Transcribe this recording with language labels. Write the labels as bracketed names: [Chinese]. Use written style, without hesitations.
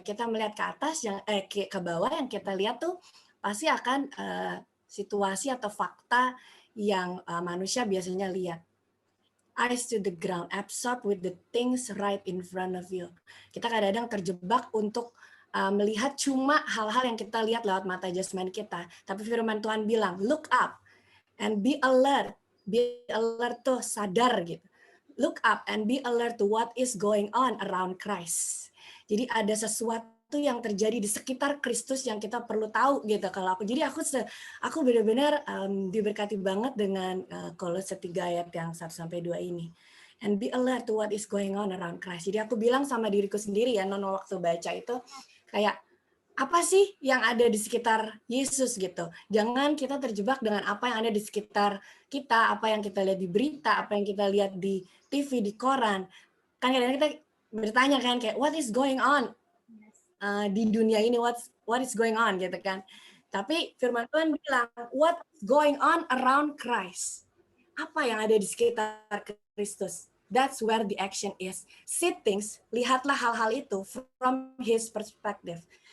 [Indonesian] Kita melihat ke atas yang ke bawah, yang kita lihat tuh pasti akan situasi atau fakta yang manusia biasanya lihat. [English] Eyes to the ground, absorbed with the things right in front of you. [Indonesian] Kita kadang-kadang terjebak untuk melihat cuma hal-hal yang kita lihat lewat mata jasmani kita. Tapi firman Tuhan bilang, [English] look up and be alert. Be alert [Indonesian] tuh sadar gitu. [English] Look up and be alert to what is going on around Christ. [Indonesian] Jadi ada sesuatu yang terjadi di sekitar Kristus yang kita perlu tahu gitu. Kalau aku benar-benar diberkati banget dengan Kolose 3 ayat yang 1 sampai 2 ini. [English] And be alert to what is going on around Christ. [Indonesian] Jadi aku bilang sama diriku sendiri ya, non waktu baca itu kayak apa sih yang ada di sekitar Yesus gitu. Jangan kita terjebak dengan apa yang ada di sekitar kita, apa yang kita lihat di berita, apa yang kita lihat di TV, di koran. kan kadang kita bertanya kan kayak [English] what is going on [Indonesian] di dunia ini, what is going on gitu kan. Tapi firman Tuhan bilang [English] what is going on around Christ. [Indonesian] Apa yang ada di sekitar Kristus? [English] That's where the action is. See things, [Indonesian] lihatlah hal-hal itu [English] from his perspective.